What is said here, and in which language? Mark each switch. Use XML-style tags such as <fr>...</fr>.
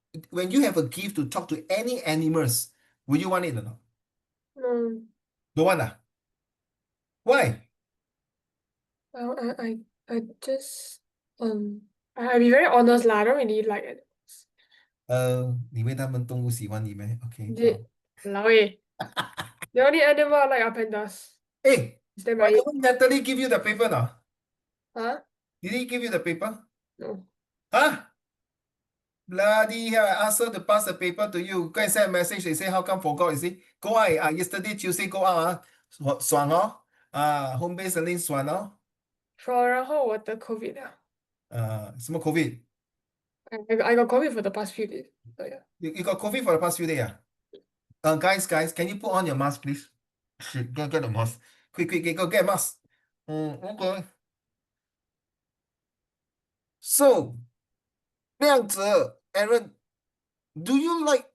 <en>When you have a gift to talk to any animals, would you want it or not? No. Don't want Why? I just I'll be very honest lah. I don't really like it.</en> <zh>你为他们动物喜欢你咩？OK，好。</zh> <en>老诶 The only animal I like are pandas. Hey, Is that why my don't Natalie give you the paper now? Huh? Did he give you the paper? No. Huh? Bloody hell, I asked her to pass the paper to you. Go and send a message. They say, how come forgot? You see, go out. Yesterday, Tuesday, go out.</en> <zh>爽哦。</zh> <en>home base learning</en> <zh>爽哦。然后我得 COVID 了。什么 COVID？</zh> <en>I got COVID for the past few days. So yeah. You got COVID for the past few days? Guys, can you put on your mask, please? Shit, go get a mask. Quick, go get a mask. Okay. So, 亮子 Aaron, do you like?</en>